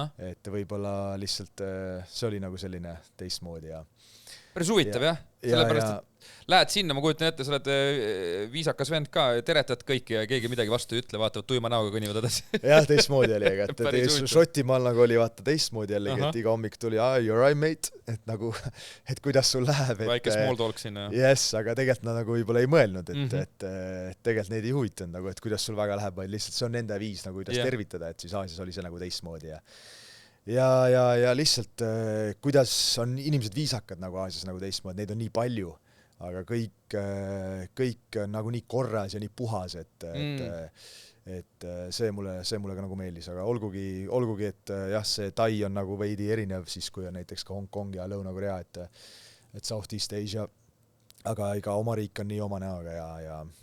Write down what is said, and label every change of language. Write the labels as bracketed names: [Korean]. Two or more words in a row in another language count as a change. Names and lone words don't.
[Estonian] Et võib-olla lihtsalt see oli nagu selline teistmoodi ja päris huvitav jah, sellepärast, et lähed sinna, ma kujutan ette, sa oled viisakas vend ka, teretad kõiki ja keegi midagi vastu ei ütle, vaatavad tuima näoga kõnnivad edasi. Jah, teistmoodi oli, et Šotimaal nagu oli vaata teistmoodi jällegi, et iga hommik tuli, [English] you're right mate, [Estonian] et nagu, et kuidas sul läheb. Väike [English] small talk [Estonian] sinna. Yes, aga tegelikult nad nagu võib-olla ei mõelnud, et tegelikult neid ei huvitanud, nagu, et kuidas sul väga läheb, vaid lihtsalt see on nende viis, nagu kuidas tervitada, et siis Aasias oli see nagu teistmoodi ja lihtsalt kuidas on inimesed viisakad nagu Aasias nagu teistmoodi, neid on nii palju, aga kõik on nagu nii korras ja nii puhas, et see mulle ka nagu meeldis, aga olgugi, et jah, see Tai on nagu veidi erinev siis, kui on näiteks ka Hong Kong ja Lõuna-Korea, et Southeast Asia, aga iga oma riik on nii oma näoga ja